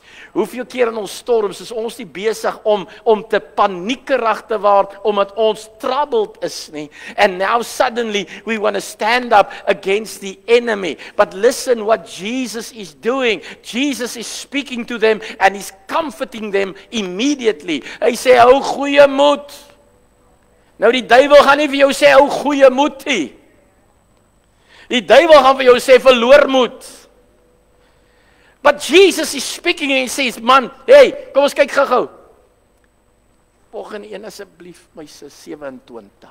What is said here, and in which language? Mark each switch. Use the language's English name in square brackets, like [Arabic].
[Afrikaans] Hoeveel keer in ons storms is ons nie besig om te paniekerig te word omdat ons troubled is nie. [English] And now suddenly we want to stand up against the enemy. But listen what Jesus is doing. Jesus is speaking to them and he's comforting them immediately. [Afrikaans] Hy sê hou goeie moed. Nou die duiwel gaan nie vir jou sê hou goeie moed nie. Die duiwel gaan vir jou sê verloor moed. [English] But Jesus is speaking and he says, man, hey, [Afrikaans] kom ons kyk gou-gou. Volgende een asseblief, my sis, 27.